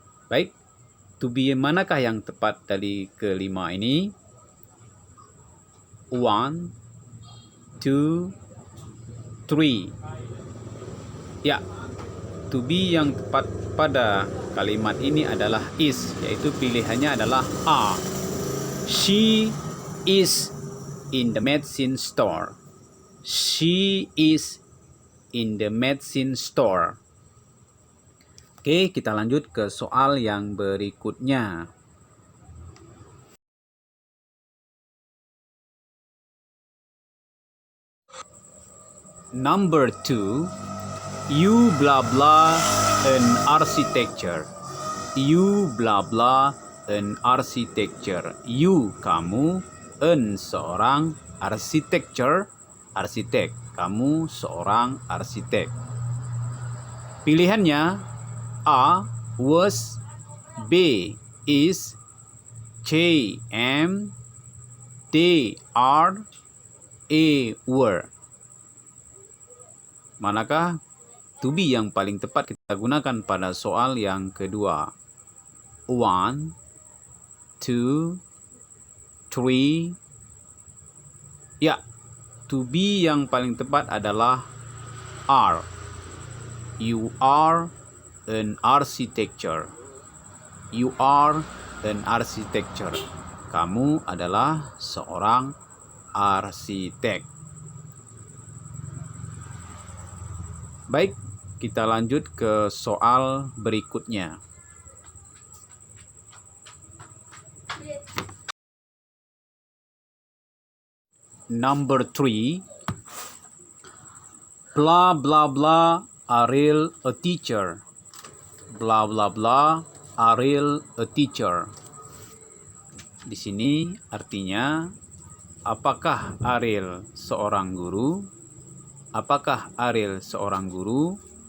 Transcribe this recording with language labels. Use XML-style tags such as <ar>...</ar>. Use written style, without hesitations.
<id>Baik, to be manakah yang tepat dari kelima ini? 1, 2, 3. Ya, to be yang tepat pada kalimat ini adalah is, yaitu pilihannya adalah A.</id> <en>She is in the medicine store. She is in the medicine store.</en> <id>Oke, kita lanjut ke soal yang berikutnya.</id> <en>Number 2, you blah blah an architecture. You blah blah an architecture.</en> <id>You, kamu, an, seorang, architecture, arsitek, kamu seorang arsitek. Pilihannya A, was, B, is, C, am, D, are, E, were. Manakah to be yang paling tepat kita gunakan pada soal yang kedua? 1, 2, 3. Ya, to be yang paling tepat adalah are.</id> <en>You are an architecture. You are an architecture.</en> <id>Kamu adalah seorang arsitek. Baik, kita lanjut ke soal berikutnya.</id> <en>Number 3, blah blah blah Ariel a teacher. Blah blah blah Ariel a teacher.</en> <id>Di sini artinya, apakah Ariel seorang guru? Apakah Ariel seorang guru?</id>